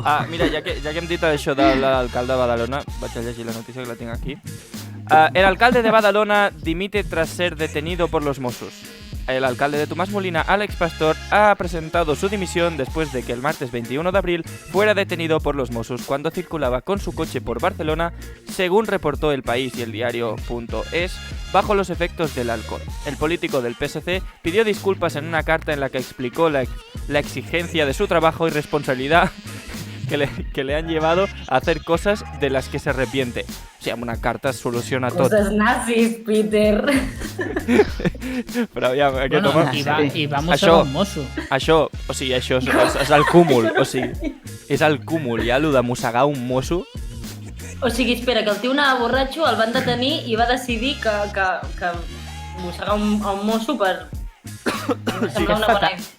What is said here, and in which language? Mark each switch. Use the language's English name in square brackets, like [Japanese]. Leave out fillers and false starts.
[Catalan] Mira, ja que hem dit això de l'alcalde de Badalona, vaig a llegir la notícia que la tinc aquí. [Spanish] El alcalde de Badalona dimite tras ser detenido por los Mossos. El alcalde de Tomás Molina, Alex Pastor, ha presentado su dimisión después de que el martes 21 de abril fuera detenido por los Mossos cuando circulaba con su coche por Barcelona, según reportó El País y el diario.es, bajo los efectos del alcohol. El político del PSC pidió disculpas en una carta en la que explicó la exigencia de su trabajo y responsabilidad que le han llevado a hacer cosas de las que se arrepiente. [Catalan] O sigui, amb una carta es soluciona tot. Coses nazis, Peter. Però aviam, aquest Bueno, home... i va mossegar un mosso. Això, o sigui, això és el cúmul, o sigui, és el cúmul, ja, allò de mossegar un mosso. O sigui, espera, que el tio anava borratxo, el van detenir i va decidir que mossegar un mosso per... semblar una bona...